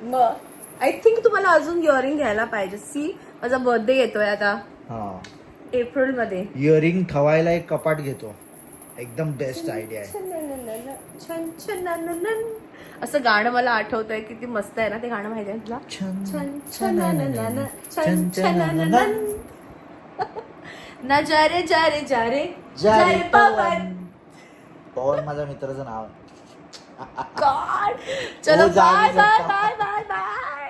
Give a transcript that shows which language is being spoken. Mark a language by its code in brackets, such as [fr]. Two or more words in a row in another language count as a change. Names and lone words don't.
[mr] मग [en] I think [mr] तुम्हाला अजून इयरिंग घ्यायला पाहिजे. सी माझा बर्थडे येतोय आता हा, एप्रिल मध्ये. इयरिंग ठेवायला एक कपाट घेतो, एकदम [en] best idea [mr] आहे. छन छन असं गाणं मला आठवतंय, किती मस्त आहे ना ते गाणं, माहिती आहे तुला? छन [hi] छन छन छन छन ना जा रे जा रे जा रे जा रे पवन. [mr] पवन माझ्या मित्राचं नाव आहे. गॉड चलो हो, जा रे, बाय जा. [en] bye bye bye bye.